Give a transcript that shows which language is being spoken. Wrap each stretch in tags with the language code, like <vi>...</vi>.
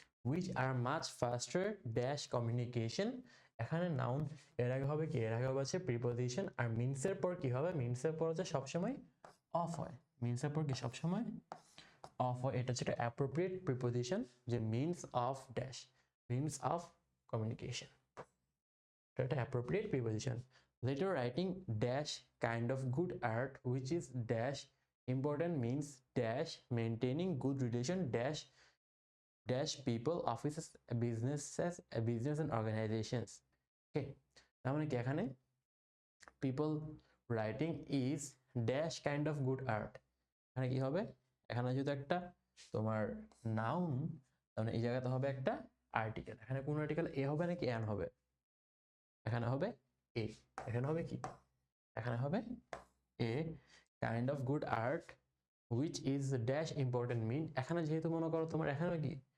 <en>which are much faster dash communication,</en> <bn>এখানে noun, এর আগে হবে কি, এর আগে হবে হচ্ছে প্রিপোজিশন। আর মিনসের পর কি হবে, মিনসের পর হচ্ছে সবসময় অফ হয়, মিনসের পর কি সবসময় অফ হয়। এটা হচ্ছে একটা অ্যাপ্রোপ্রিয়েট প্রিপোজিশন, যে means of dash, means of communication, এটা একটা appropriate preposition.</bn> <en>Letter writing dash kind of good art which is dash important means dash maintaining good relation dash dash people, offices, businesses, business and organizations.</en> <bn>Okay, তার মানে কি এখানে</bn> <en>people writing is dash kind of good art,</en> <bn>এখানে কি হবে, এখানে যেহেতু একটা তোমার নাউন, তাহলে এই জায়গাতে হবে একটা আর্টিকেল। এখানে কোন আর্টিকেল, এ হবে নাকি এন হবে, এখানে হবে এ, এখানে হবে কি, এখানে হবে</bn> <en>a kind of good art which is dash important mean,</en> <bn>এখানে যেহেতু মনে করো তোমার এখানে কি</bn>